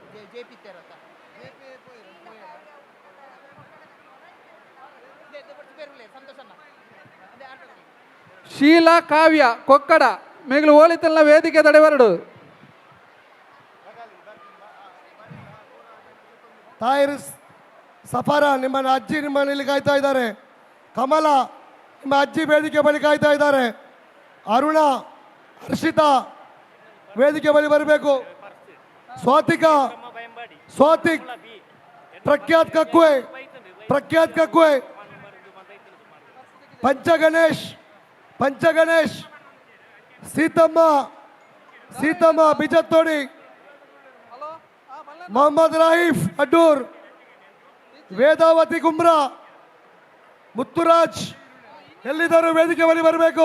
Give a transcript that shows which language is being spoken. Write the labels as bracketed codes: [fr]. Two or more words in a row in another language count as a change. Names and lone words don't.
[tcy] ಶೀಲಾ ಕಾವ್ಯ ಕೊಕ್ಕಡ ಮೇಗಲು ಓಲಿತಲ್ಲ ವೇದಿಕೆ ತಡೆ ಬರಡು [kn] ತಾಯಿರು ಸಫಾರ ನಿಮ್ಮ ಅಜ್ಜಿ ನಿಮ್ಮ ಮನೆಯಲ್ಲಿ ಕಾಯ್ತಾ ಇದ್ದಾರೆ. ಕಮಲ ನಿಮ್ಮ ಅಜ್ಜಿ ವೇದಿಕೆ ಬಳಿ ಕಾಯ್ತಾ ಇದ್ದಾರೆ. ಅರುಣ ಹರ್ಷಿತಾ ವೇದಿಕೆ ಬಳಿ ಬರಬೇಕು. ಸ್ವಾತಿಕ್ ಪ್ರಖ್ಯಾತ್ ಕಕ್ಕುವೆ ಪಂಚಗಣೇಶ್ ಸೀತಮ್ಮ ಬಿಜತ್ತೋಡಿ ಮೊಹಮ್ಮದ್ ರಾಹಿಫ್ ಅಡ್ಡೂರ್ ವೇದಾವತಿ ಕುಮ್ರಾ ಮುತ್ತುರಾಜ್ ಎಲ್ಲಿದ್ದರೂ ವೇದಿಕೆ ಬಳಿ ಬರಬೇಕು.